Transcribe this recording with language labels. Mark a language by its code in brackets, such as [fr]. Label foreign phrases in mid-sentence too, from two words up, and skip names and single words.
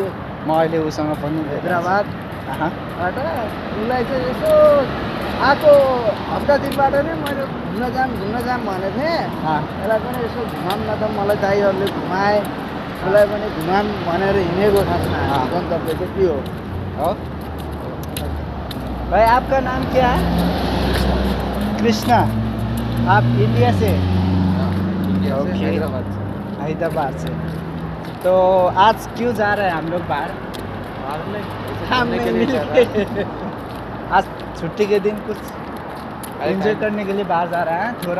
[ne] म अहिले उसँग पनि हैदराबादबाट उसलाई चाहिँ यसो आएको हप्ता दिनबाट नै मैले घुम्न जाम भनेको थिएँ। यसलाई पनि यसो घुमाम न त, मलाई दाइहरूले घुमाए, उसलाई पनि घुमाम भनेर हिँडेको। खासमा गन्तव्य चाहिँ के हो? [hi] भाई आपका नाम क्या है? कृष्णा। आप इंडिया से? हैदराबाद से। तो आज क्यों जा रहे हैं हम लोग बाहर? आज छुट्टी के दिन कुछ एंजॉय करने के लिए बाहर जा रहे हैं, थोड़ा